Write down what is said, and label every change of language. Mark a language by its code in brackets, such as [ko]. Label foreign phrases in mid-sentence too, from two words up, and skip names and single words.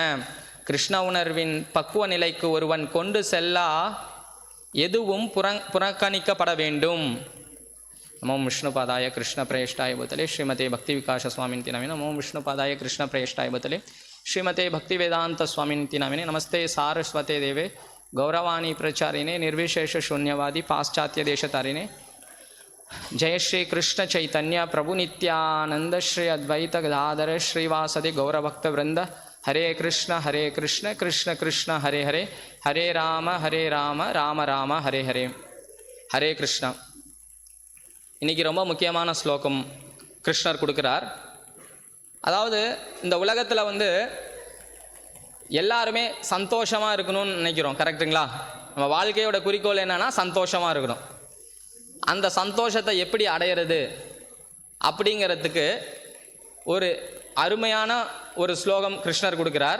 [ta] கிருஷ்ண உணர்வின் பக்குவ நிலைக்கு ஒருவன் கொண்டு செல்ல எதுவும் புறக்கணிக்கப்பட வேண்டும். [sa] नमो विष्णुपादाय कृष्ण प्रेष्ठाय भूतले श्रीमते भक्ति विकास स्वामिनिति नामिने. नमो विष्णुपादाय कृष्ण प्रेष्ठाय भूतले श्रीमते भक्ति वेदान्त स्वामिनिति नामिने. नमस्ते सारस्वते देवे गौरवाणी प्रचारिणे நிர்விசேஷ शून्यवादी पाश्चात्य देशतारिणे. जय श्री कृष्ण चैतन्य प्रभु नित्यानंद श्री अद्वैत गदाधर श्रीवासदि गौरभक्त वृंद. हरे कृष्ण कृष्ण कृष्ण हरे हरे, हरे राम राम राम हरे हरे. हरे कृष्णा. [ta] இன்றைக்கி ரொம்ப முக்கியமான ஸ்லோகம் கிருஷ்ணர் கொடுக்குறார். அதாவது இந்த உலகத்தில் எல்லாருமே சந்தோஷமாக இருக்கணும்னு நினைக்கிறோம், கரெக்டுங்களா? நம்ம வாழ்க்கையோட குறிக்கோள் என்னன்னா சந்தோஷமாக இருக்கணும். அந்த சந்தோஷத்தை எப்படி அடையிறது அப்படிங்கிறதுக்கு ஒரு அருமையான ஒரு ஸ்லோகம் கிருஷ்ணர் கொடுக்குறார்.